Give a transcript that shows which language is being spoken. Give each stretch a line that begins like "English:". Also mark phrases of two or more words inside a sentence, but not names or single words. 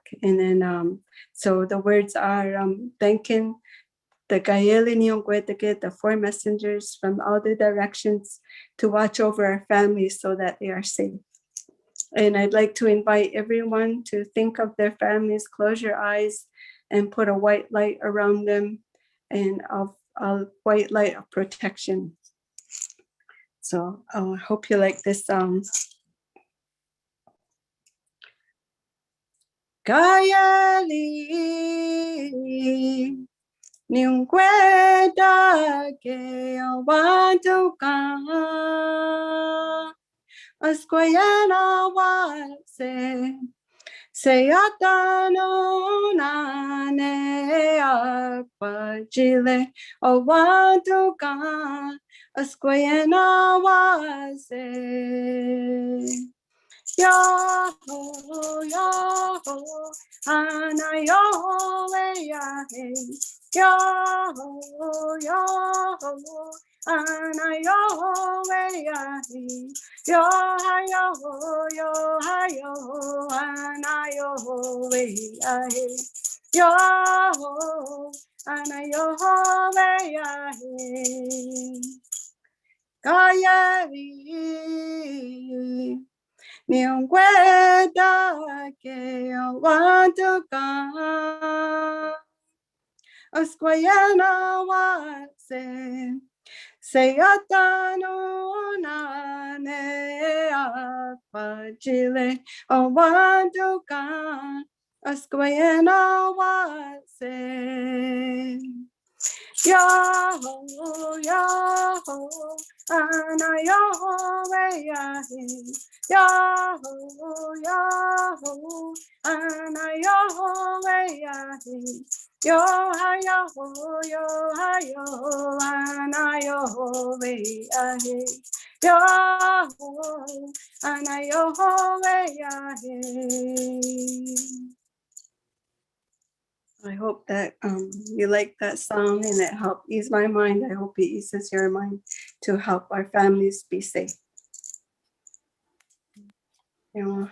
English: And then, so the words are thanking the Gayeli Niogwedige, the 4 messengers from all the directions to watch over our families so that they are safe. And I'd like to invite everyone to think of their families, close your eyes, and put a white light around them, and a white light of protection. So I hope you like this song.
Cherokee: Gayeli Niogwedige Awantuka Asquayana Wase Sayatano Nane Aquajile Awantuka Asquayana Wase Yo-ho, yo-ho, ana-yo-ho, we-ya-hey. Yo-ho, yo-ho, ana-yo-ho, we-ya-hey. Yo-ha-yo-ho, yo-ha-yo, ana-yo-ho, we-ya-hey. Yo-ho, ana-yo-ho, we-ya-hey. Gayeli Niogwedige Awantuka Asquayana Wase Sayatano Nane Aquajile Awantuka Asquayana Wase Yo-ho, yo-ho, ana-yo-ho, we-ya-hey. Yo-ho, yo-ho, ana-yo-ho, we-ya-hey. Yo-ha-yo-ho, yo-ha-yo, ana-yo-ho, we-ya-hey. Yo-ho, ana-yo-ho, we-ya-hey.
English: I hope that you like that song and it helped ease my mind. I hope it eases your mind to help our families be safe. Yeah.